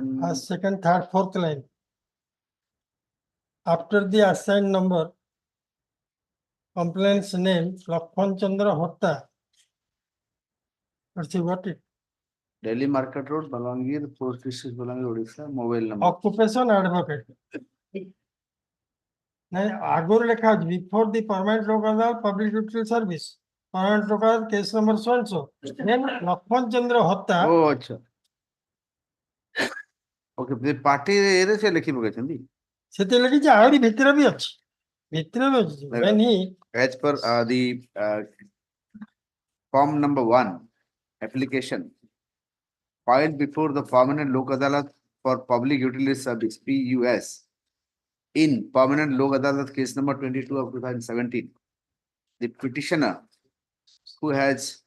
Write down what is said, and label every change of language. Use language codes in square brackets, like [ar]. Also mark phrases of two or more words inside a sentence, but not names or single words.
[en] second, third, fourth line. After the assigned number, complainant's name, Lakhan Chandra Hotta. Let's see what it. Delhi Market Road, Balangir, Post District, Balangir, Odisha, mobile number. Occupation advocate. [or] ନାଇଁ ଆଗରୁ ଲେଖା ଅଛି [en] before the permanent local public utility service permanent local case number so and so then ଲକ୍ଷ୍ମଣ ଚନ୍ଦ୍ର ହତ୍ତା Oh, acha. Okay, the party [or] ରେ ସେ ଲେଖି ପକେଇଛନ୍ତି. ସେତେ ଲେଖିଛି ଆହୁରି ଭିତରେ ବି ଅଛି [en] when he As per the form number 1 application filed before the Permanent Lok Adalat for Public Utility Service PUS in Permanent Lok Adalat case number 22 of 2017, the petitioner who has